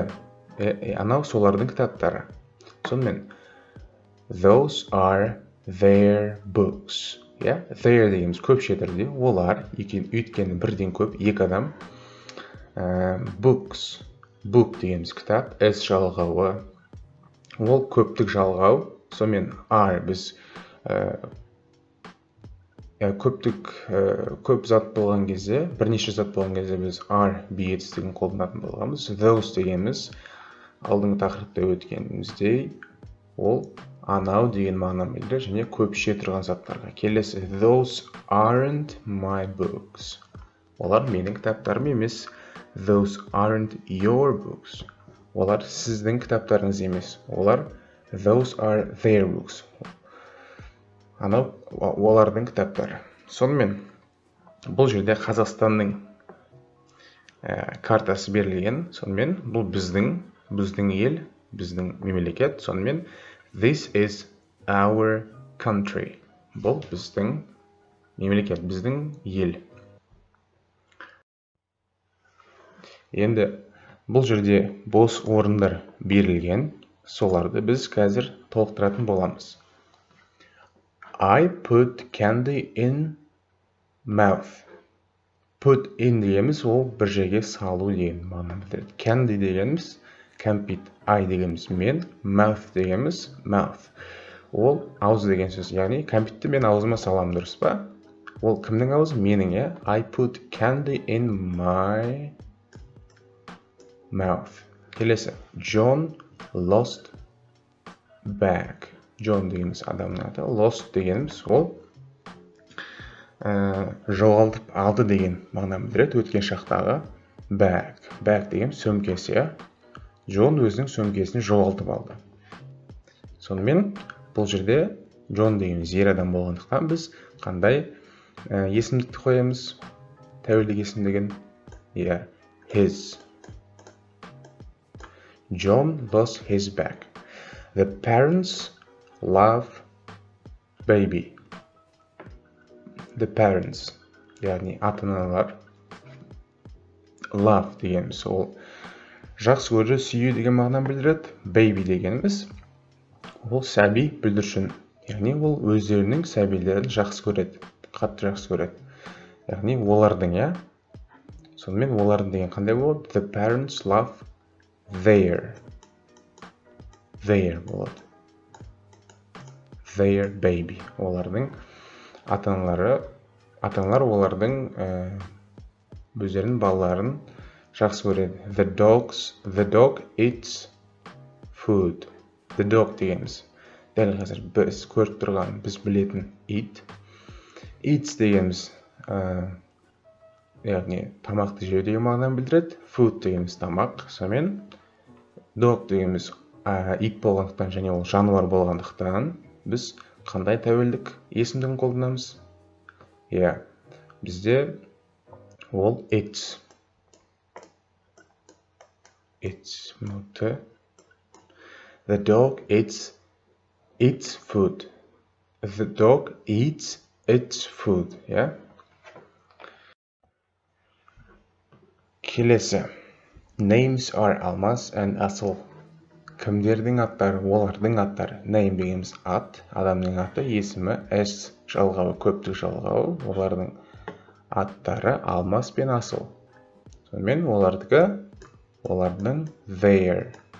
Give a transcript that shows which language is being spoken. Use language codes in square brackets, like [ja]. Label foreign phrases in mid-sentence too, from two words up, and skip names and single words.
[kk] Анау солардың кітаптары. [en] Сонымен those are their books. [kk] Their дегеніміз көпше түрде. Олар өйткені бірден көп, екі адам. Books. Book дегеніміз кітап. S жалғауы. Ол көптік жалғау. Сонымен are біз көп зат болған кезде, бірнеше зат болған кезде біз are бейетістігін қолданатын болғанбыз. Those дегеніміз алдыңғы тақырыпта өткеніміздей ол анау деген мағынаны білдіреді және көпше тұрған заттарға. [en] Келесі those aren't my books. [kk] Олар менің кітаптарым емес. [en] Those aren't your books. [kk] Олар сіздің кітаптарыңыз емес. [en] Олар those are their books. [kk] Анау олардың кітаптары. Сонымен бұл жерде Қазақстанның картасы берілген. Сонымен бұл біздің ел, біздің мемлекет. [en] Сонымен this is our country. [kk] Бұл біздің мемлекет, біздің ел. Енді бұл жерде бос орындар берілген. Соларды біз қазір толықтыратын боламыз. [en] I put candy in mouth. Put in [kk] дегеніміз ол бір жерге салу деген мағынаны білдіреді. Candy дегеніміз кәмпит. I дегеніміз мен, mouth дегеніміз mouth. Ол ауыз деген сөз. Яғни кәмпитті мен аузыма саламын, дұрыс па? Ол кімнің аузы? Менің, [en] I put candy in my mouth. Келесі. John lost bag. [kk] John дегеніміз адамның аты. Lost дегеніміз ол жоғалтып алды деген мағынаны білдіреді. Өткен шақтағы bag. Bag деген сөмкесі. Джон өзінің сөмкесін жоғалтып алды. Сонымен бұл жерде Джон дегеніміз ер адам болғандықтан біз қандай есімдікті қоямыз? Тәуелдік есімдігін. [en] His. John lost his bag. The parents love baby. The parents, [kk] яғни ата-аналар. Love дегеніміз ол жақсы көру, сүю деген мағынаны білдіреді. Baby дегеніміз ол сәби бүлдіршін. Яғни ол өздерінің сәбилерін жақсы көреді, қатты жақсы көреді. Яғни олардың, Сонымен олардың деген қандай болады? [en] The parents love their. Their болады. Their baby. [kk] Олардың ата-аналар олардың өздерінің балаларын жақсы көреді. [en] The dog eats food. The dog дегеніміз. [kk] Дәл қазір біз көріп тұрған, біз білетін eat. Eats дегеніміз яғни тамақты жеу деген мағынаны білдіреді. Food дегеніміз тамақ. Сонымен dog дегеніміз ит болғандықтан және ол жануар болғандықтан біз қандай тәуелдік есімдігін қолданамыз? Бізде ол eats. [en] Eats. The dog eats food. The dog eats its food. [kk] Келесі. [en] Names are Алмас and Асыл. [kk] Кімдердің аттары? Олардың аттары. Name дегеніміз ат, адамның аты, есімі, S жалғауы, көптік жалғауы. Олардың аттары Алмас пен Асыл. Сонымен олардың their.